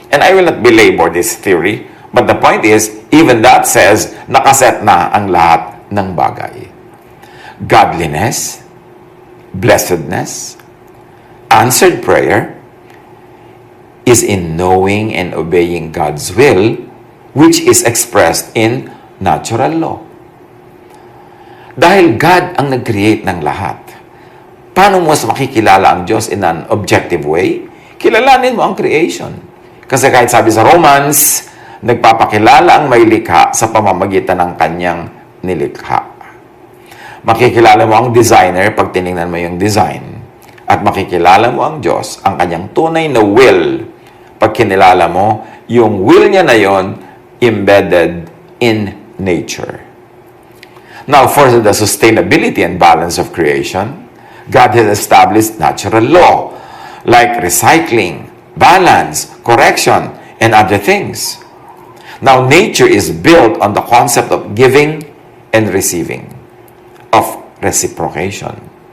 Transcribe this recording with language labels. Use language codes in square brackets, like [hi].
[en] And I will not belabor this theory, but the point is, even that says, [tl] nakaset na ang lahat ng bagay. [en] Godliness, blessedness, answered prayer is in knowing and obeying God's will, which is expressed in natural law. [tl] Dahil God ang nag-create ng lahat, paano mo mas makikilala ang Diyos [en] in an objective way? [tl] Kilalanin mo ang creation. Kasi kahit sabi sa Romans, nagpapakilala ang may likha sa pamamagitan ng kanyang nilikha. Makikilala mo ang designer pag tinignan mo yung design. At makikilala mo ang Diyos, ang kanyang tunay na will, pag kinilala mo yung will niya na yon [en] embedded in nature. Now, for the sustainability and balance of creation, God has established natural law, like recycling, balance, correction, and other things. Now, nature is built on the concept of giving and receiving, of reciprocation.